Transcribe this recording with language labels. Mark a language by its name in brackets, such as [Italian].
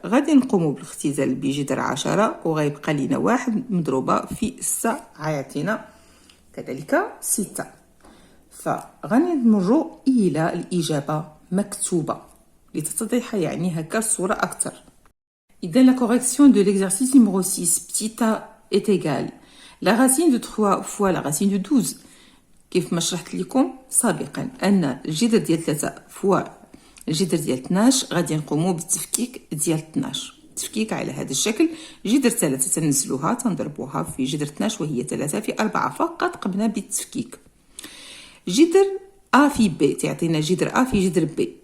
[Arabic] غادي نقومو بالاختزال بجذر 10 وغيبقى لينا 1 مضروبة في 6 غيعطينا كذلك 6. فغادي نمروا إلى الإجابة مكتوبة لتتضح يعني هكا الصورة أكثر. [French] إذا la correction de l'exercice numéro 6 petit a est égale la racine de 3 fois la racine de 12. [Arabic] كيف ما شرحت لكم سابقا أن الجذر ديال 3 فوا الجذر ديال 12 غادي نقوموا بالتفكيك ديال 12. تفكيك على هذا الشكل. جذر 3 تنزلوها تنضربوها في جذر 12 وهي 3 في 4. فقط قمنا بالتفكيك. جذر A في B تعطينا جذر A في جذر B.